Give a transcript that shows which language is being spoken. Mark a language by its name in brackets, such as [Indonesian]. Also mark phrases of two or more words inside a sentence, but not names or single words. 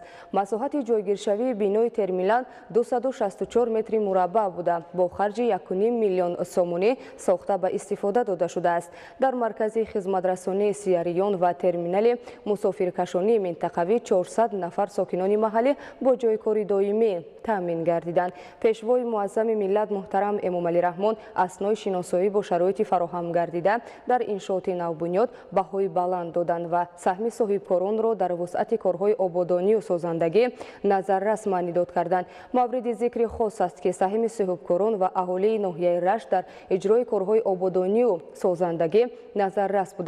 [Tajik] مساحت جایگیرشوی بینای ترمینال 264 متر مربع بوده با خرج 1.5 میلیون سامانه ساخته به استفاده داده شده است. در مرکز خدمترسانی سیاریون و ترمینال مسافرکشانی منطقوی 400 نفر ساکنان محلی با جای کاری دائمی تامین گردیدند. پیشوای معظم ملت محترم эмомалӣ раҳмон аснoi шиносоӣ бо шароити фароҳам гардида дар иншооти навбунёд баҳои баланд доданд ва саҳми соҳибкоронро дар вусъати корҳои ободонию созандагӣ назаррас маънидод карданд. мавриди зикри хос аст ки саҳми соҳибкорон ва аҳолии ноҳияи рашт дар иҷрои корҳои ободонию созандагӣ назаррас буда.